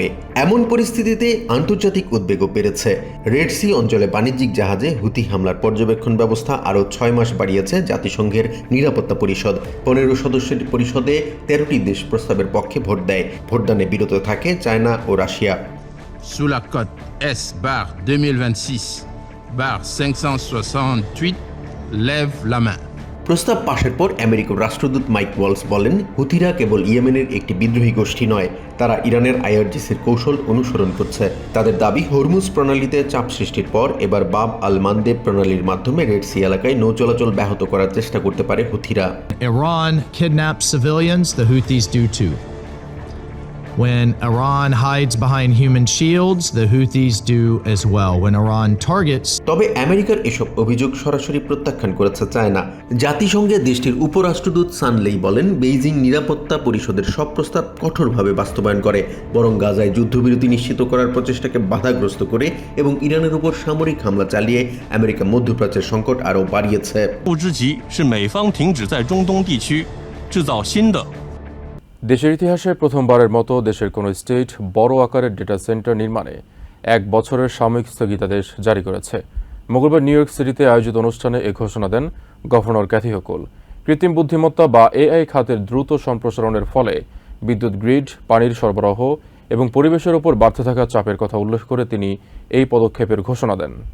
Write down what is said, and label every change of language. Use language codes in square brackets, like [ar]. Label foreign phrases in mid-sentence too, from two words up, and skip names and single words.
[bn] এমন পরিস্থিতিতে আন্তর্জাতিক উদ্বেগও বেড়েছে। রেড সি অঞ্চলে বাণিজ্যিক জাহাজে হুথি হামলার পর্যবেক্ষণ ব্যবস্থা আরও 6 মাস বাড়িয়েছে জাতিসংঘের নিরাপত্তা পরিষদ। 15 সদস্যের পরিষদে 13টি দেশ প্রস্তাবের পক্ষে ভোট দেয়। ভোটদানে বিরত থাকে চায়না ও রাশিয়া। [fr] Sous la cote S/2026/568, lève la main. [bn] প্রস্তাব পাশের পর আমেরিকার রাষ্ট্রদূত মাইক ওয়ালস বলেন হুথিরা কেবল ইয়েমেনের একটি বিদ্রোহী গোষ্ঠী নয়, তারা ইরানের আইআরজিসির কৌশল অনুসরণ করছে। তাদের দাবি হরমুজ প্রণালীতে চাপ সৃষ্টির পর এবার বাব আল মানদেব প্রণালীর মাধ্যমে রেড সি এলাকায় নৌ চলাচল ব্যাহত করার চেষ্টা করতে পারে হুথিরা। [en] Iran kidnaps civilians, the Houthis do too. When Iran hides behind human shields, the Houthis do as well. When Iran targets [bn] তবে আমেরিকার এসব অভিযোগ সরাসরি প্রত্যাখ্যান করেছে চায়না। জাতিসংঘে দেশটির উপরাষ্ট্রদূত সান লেই বলেন, বেইজিং নিরাপত্তা পরিষদের সব প্রস্তাব কঠোরভাবে বাস্তবায়ন করে, বরং গাজায় যুদ্ধবিরতি নিশ্চিত করার প্রচেষ্টাকে বাধাগ্রস্ত করে এবং ইরানের উপর সামরিক হামলা চালিয়ে আমেরিকা মধ্যপ্রাচ্যের সংকট আরও বাড়িয়েছে। [zh] 不知其是美方停止在中东地区制造新的 [bn] দেশের ইতিহাসে প্রথমবারের মতো দেশের কোনো স্টেট বড় আকারের ডেটা সেন্টার নির্মাণে 1 বছরের সাময়িক স্থগিতাদেশ জারি করেছে। মঙ্গলবার নিউ ইয়র্ক সিটিতে আয়োজিত অনুষ্ঠানে এ ঘোষণা দেন গভর্নর ক্যাথি হোকুল। কৃত্রিম বুদ্ধিমত্তা বা এআই খাতের দ্রুত সম্প্রসারণের ফলে বিদ্যুৎ গ্রিড, পানির সরবরাহ এবং পরিবেশের ওপর বাড়তে থাকা চাপের কথা উল্লেখ করে তিনি এই পদক্ষেপের ঘোষণা দেন।